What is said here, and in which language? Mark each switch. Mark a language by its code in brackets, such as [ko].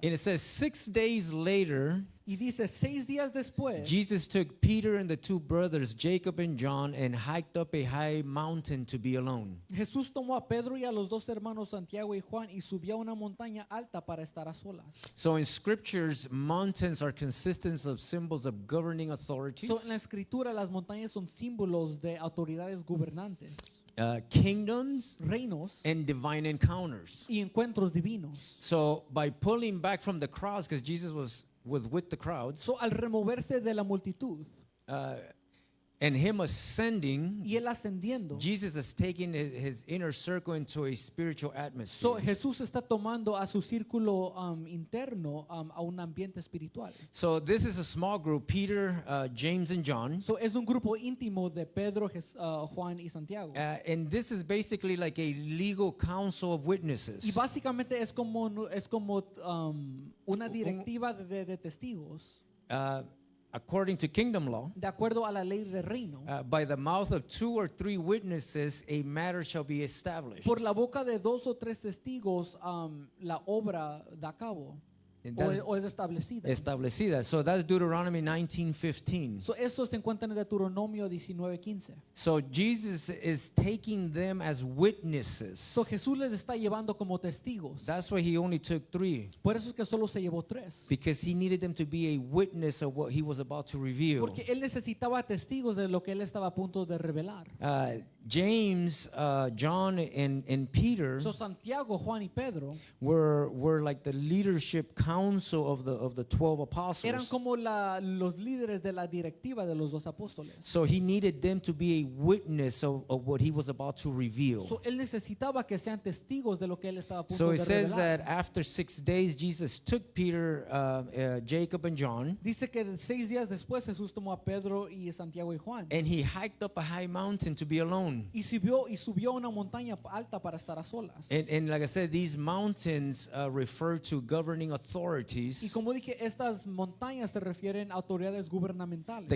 [en] And it says, 6 days later, [es] Y dice, 6 días después, [en] Jesus took Peter and the two brothers, Jacob and John, and hiked up a high mountain to be alone. [es] Jesús tomó a Pedro y a los dos hermanos Santiago y Juan y subió a una montaña alta para estar a solas. [en] So in scriptures, mountains are consistent of symbols of governing authorities, [es] En la escritura las montañas son símbolos de autoridades gubernantes, [en] kingdoms, [es] reinos [en] and divine encounters. [es] y encuentros divinos. [en] So by pulling back from the crowds, because Jesus was with the crowds, [es] Al removerse de la multitud [en] and him ascending, [es] y él ascendiendo, [en] Jesus is taking his inner circle into a spiritual atmosphere. [es] Jesús está tomando a su círculo interno a un ambiente espiritual. [en] So this is a small group, Peter, James, and John. [es] Es un grupo íntimo de Pedro, Juan y Santiago. [en] And this is basically like a legal council of witnesses. [es] Y básicamente es como una directiva de testigos. [en] According to kingdom law, [es] De acuerdo a la ley de reino, [en] by the mouth of 2 or 3 witnesses, a matter shall be established. [es] por la boca de 2 o 3 testigos, la obra da cabo [en] And [es] o [en] that's [es] es establecida. establecida. [en] So that's Deuteronomy 19:15. [es] Eso se encuentra en Deuteronomio 19:15. [en] So Jesus is taking them as witnesses. [es] Jesús les está llevando como testigos. [en] That's why he only took 3, [es] Por eso es que solo se llevó 3. [en] because he needed them to be a witness of what he was about to reveal. [es] Porque él necesitaba testigos de lo que él estaba a punto de revelar. [en] James, John, and Peter [es] Santiago, Juan y Pedro [en] were like the leadership council of the 12 [es] Eran [en] apostles. [es] como los líderes de la directiva de los 2 apóstoles. [en] So he needed them to be a witness of what he was about to reveal. [es] So, él necesitaba que sean testigos de lo que él estaba a punto [en] So [es] de [en] it says [es] revelar. [en] that after 6 days, Jesus took Peter, Jacob, and John, [es] Dice que 6 días después Jesús tomó a Pedro y Santiago y Juan [en] and he hiked up a high mountain to be alone. [es] y subió a una montaña alta para estar a solas. [en] And like I said, these mountains refer to governing [es] Y [en] authorities. [es] como dije, estas montañas se refieren a autoridades gubernamentales.